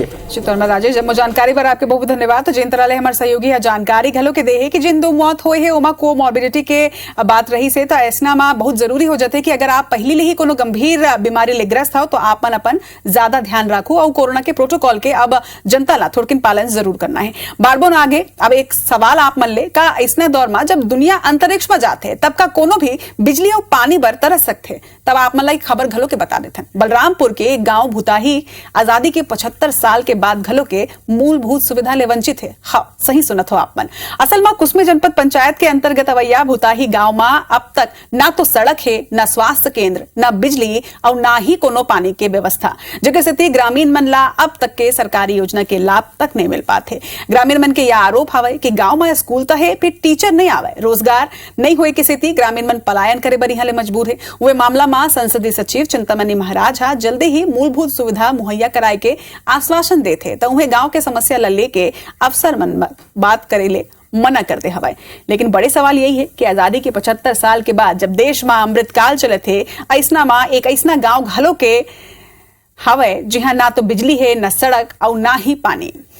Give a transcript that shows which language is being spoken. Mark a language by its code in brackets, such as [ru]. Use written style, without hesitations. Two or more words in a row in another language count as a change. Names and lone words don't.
[hne] राजेश, जब जानकारी पर आपके बहुत धन्यवाद। तो जिन तरह हमारे सहयोगी है जानकारी घलो के दे है कि जिन 2 मौत हुए है ओमा कोमॉर्बिडिटी के बात रही से, तो ऐसा में बहुत जरूरी हो जाते कि अगर आप पहले ही कोनो गंभीर बीमारी ले ग्रस्त हो तो आप अपन ज्यादा ध्यान रखो और कोरोना के प्रोटोकॉल के अब जनता ला थोड़किन पालन जरूर करना है। बारबोन आगे अब एक सवाल आप मन ले का, इसने दौर में जब दुनिया अंतरिक्ष में जाते तब का कोनो भी बिजली और पानी बर तरस सकते, तब आप मन ला खबर घलो के बता देते। बलरामपुर के एक गांव भूताही आजादी के 75 साल के बाद घलो के मूलभूत सुविधा ले वंचित है। हाँ, सही सुनत हो आप मन। असल में कुसमी जनपद पंचायत के अंतर्गत अवैया भूताही गांव में अब तक ना तो सड़क है, ना स्वास्थ्य केंद्र, ना बिजली और ना ही कोनो पानी के व्यवस्था, जगह से ग्रामीण मन ला अब तक के सरकारी योजना के लाभ तक नहीं मिल पाते। ग्रामीण मन के यह आरोप हवे कि गांव में स्कूल तो है, फिर टीचर नहीं आवे, रोजगार नहीं होए के सेती ग्रामीण मन पलायन करे बर यहाँ ले मजबूर है। वे मामला में संसदीय सचिव चिंतामणि महाराज हा जल्दी ही मूलभूत सुविधा मुहैया कराए के आश्वासन देते, तो उन्हें गांव के समस्या ला लेके अफसर मन बात करे ले मना करते हवाए। लेकिन बड़े सवाल यही है कि आजादी के 75 साल के बाद जब देश में अमृतकाल चले थे, ऐसना में एक ऐसना गांव घलो के हवे जहां ना तो बिजली है, ना सड़क और ना ही पानी।